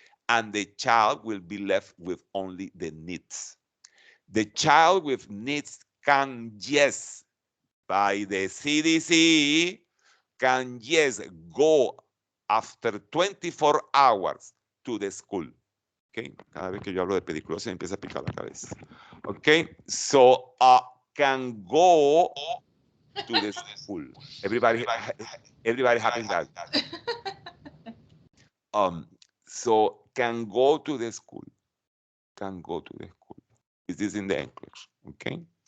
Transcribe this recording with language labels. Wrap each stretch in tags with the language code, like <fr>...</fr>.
<en>And the child will be left with only the nits. The child with nits can, yes, by the CDC, can, yes, go after 24 hours to the school.</en> <es>Okay, cada vez que yo hablo de pediculosis me empieza a picar la cabeza.</es> <en>Okay, so can go to the school. Everybody happy that. So can go to the school. Can go to the school. This is in the Nclex. Okay.</en>